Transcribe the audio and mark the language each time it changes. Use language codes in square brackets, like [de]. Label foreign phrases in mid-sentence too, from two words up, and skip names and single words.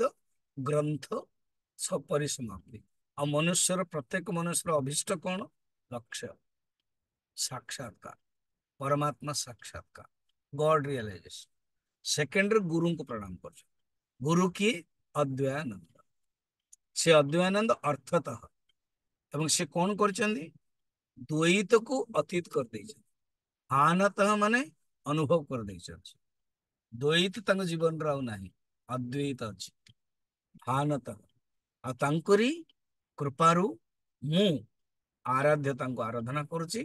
[or] ଗ୍ରନ୍ଥ ସପରିସମାପ୍ତି। ଆଉ ମନୁଷ୍ୟର ପ୍ରତ୍ୟେକ ମନୁଷ୍ୟର ଅଭୀଷ୍ଟ କଣ? ଲକ୍ଷ୍ୟ ସାକ୍ଷାତକାର, ପରମାତ୍ମା ସାକ୍ଷାତକାର, [en] God realization. [or] ସେକେଣ୍ଡରେ ଗୁରୁଙ୍କୁ ପ୍ରଣାମ କରୁଛୁ। ଗୁରୁ କିଏ? ଅଦ୍ୱୟାନନ୍ଦ। ସେ ଅଦ୍ୱୈତାନନ୍ଦ ଅର୍ଥତଃ ଏବଂ ସେ କଣ କରିଛନ୍ତି ଦ୍ୱୈତକୁ ଅତୀତ କରିଦେଇଛନ୍ତି। ଆନତଃ ମାନେ ଅନୁଭବ କରିଦେଇଛନ୍ତି। ଦ୍ୱୈତ ତାଙ୍କ ଜୀବନରେ ଆଉ ନାହିଁ, ଅଦ୍ୱୈତ ଅଛି। ଆନତଃ ଆଉ ତାଙ୍କରି କୃପାରୁ ମୁଁ ଆରାଧ୍ୟ ତାଙ୍କୁ ଆରାଧନା କରୁଛି।